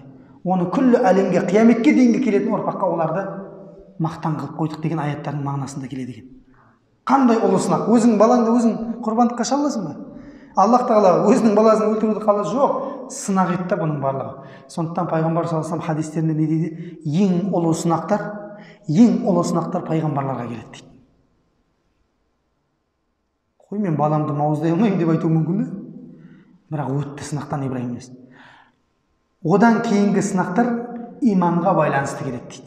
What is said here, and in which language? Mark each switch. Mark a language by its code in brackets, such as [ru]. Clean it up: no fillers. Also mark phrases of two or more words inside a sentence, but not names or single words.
[kk] Оны күллі әлемге, қияметке дейінгі келетін ұрпаққа оларды мақтан қылып қойдық деген аяттардың мағынасында келеді екен. Қандай ұлы сынақ? Өзің балаңды өзің құрбандыққа шаласың ба? Аллах тағала өзінің баласын өлтіруді қалады? Жоқ, сынақ етті бұның барлығы. Сондықтан пайғамбар [ar] صلى الله عليه وسلم [kk] хадистерінде не дейді? Ең ұлы сынақтар пайғамбарларға келеді дейді. Қой, мен баламды мауыздай алмаймын деп айтуы мүмкін бе? Бірақ өтті сынақтан Ибраһим емес. Одан кейінгі сынақтар иманға байланысты келеді дейді.